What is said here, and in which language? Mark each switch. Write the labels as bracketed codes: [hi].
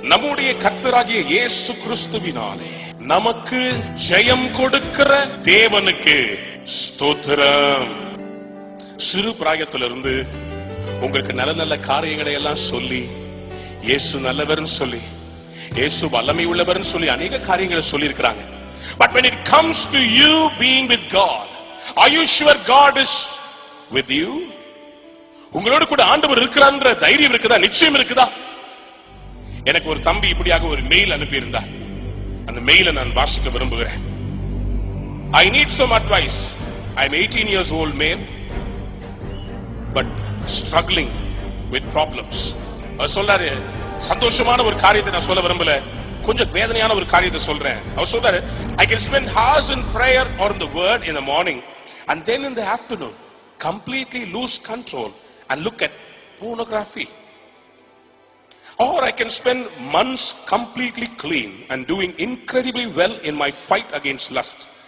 [ta] நம்முடைய கர்த்தராகிய இயேசு கிறிஸ்துவினாலே நமக்கு ஜெயம் கொடுக்கிற தேவனுக்கு ஸ்தோத்திரம். சிறு பிராயத்திலிருந்து உங்களுக்கு நல்ல நல்ல காரியங்களை எல்லாம் சொல்லி, இயேசு நல்லவர்னு சொல்லி, இயேசு வல்லமை உள்ளவர்னு சொல்லி அநேக காரியங்களை சொல்லி இருக்கிறாங்க. [en] But when it comes to you being with God, are you sure God is with you? [ta] உங்களோடு கூட ஆண்டவர் இருக்கிறான்ற தைரியம் இருக்குதா? நிச்சயம் இருக்குதா? எனக்கு ஒரு தம்பி இப்படியாக ஒரு மெயில் அனுப்பி இருந்தார். அந்த மெயிலை நான் வாசிக்க விரும்புகிறேன். [en] I need some advice. I am 18 years old male but struggling with problems. [ta] அவர் சொல்றாரு, சந்தோஷமான ஒரு காரியத்தை நான் சொல்ல விரும்பல, கொஞ்சம் வேதனையான ஒரு காரியத்தை சொல்றேன். அவர் சொல்றாரு, [en] I can spend hours in prayer or in the word in the morning and then in the afternoon completely lose control and look at pornography. Or I can spend months completely clean and doing incredibly well in my fight against lust.